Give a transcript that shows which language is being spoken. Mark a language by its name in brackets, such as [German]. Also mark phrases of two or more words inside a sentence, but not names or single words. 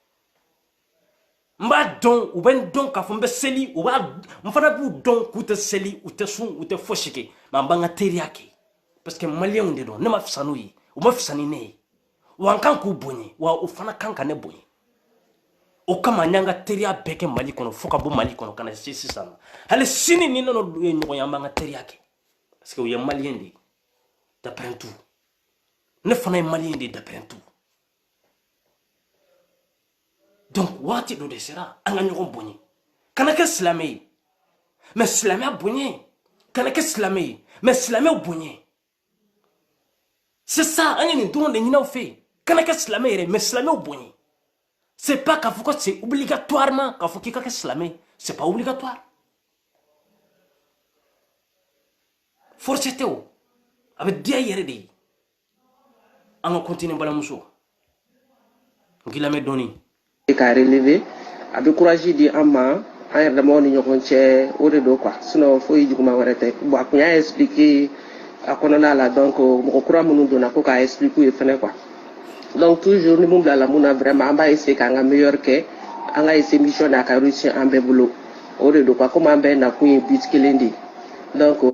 [Bambara] n b'a dɔn u bɛ n dɔn k'a fɔ n bɛ seli u b'a n fana b'u dɔn k'u tɛ seli u tɛ sun u tɛ fosi kɛ mais an b'an ka teriya kɛ [French] parce que [Bambara] maliyɛnw de don ne ma fisa n'u ye u ma fisa ni ne ye wa n kan k'u bonya wa u fana kan ka ne bonya o kama n y'an ka teriya bɛɛ kɛ Mali kɔnɔ fo ka bɔ Mali kɔnɔ ka na se sisan ma hali sini ni ne n'olu ye ɲɔgɔn ye an b'an ka teriya kɛ [French] parce que [Bambara] u ye maliyɛn de ye [French] d'après tout [Bambara] ne fana ye maliyɛn de ye [French] d'après tout [Bambara] donc waati dɔ de sera an ka ɲɔgɔn bonya kana kɛ silamɛ ye mais silamɛya bonya kana kɛ silamɛ ye mais silamɛw bonya [French] c'est ça [Bambara] an ye nin dɔrɔn de ɲini aw fɛ kana kɛ silamɛ yɛrɛ mais silamɛw bonya [French] c'est pas [Bambara] k'a fɔ ko [French] c'est obligatoirement [Bambara] k'a fɔ k'i ka kɛ silamɛ [French] c'est pas obligatoire [Bambara] force tɛ o a bɛ diya i yɛrɛ de ye an ka continuer balimamuso n k'i lamɛn dɔɔni ka relever a bɛ courage di an ma an yɛrɛ damaw ni ɲɔgɔn cɛ o de don quoi sinon foyi juguman wɛrɛ tɛ bon a kun y'a expliquer a kɔnɔna la donc mɔgɔ kura minnu donna ko k'a expliquer u ye fɛnɛ quoi donc toujours ni mun bilala mun na vraiment an b'a essayer k'an ka meilleur kɛ an ka essayer mission n'a ka réussir an bɛɛ bolo o de don quoi comme an bɛɛ nakun ye but kelen de ye donc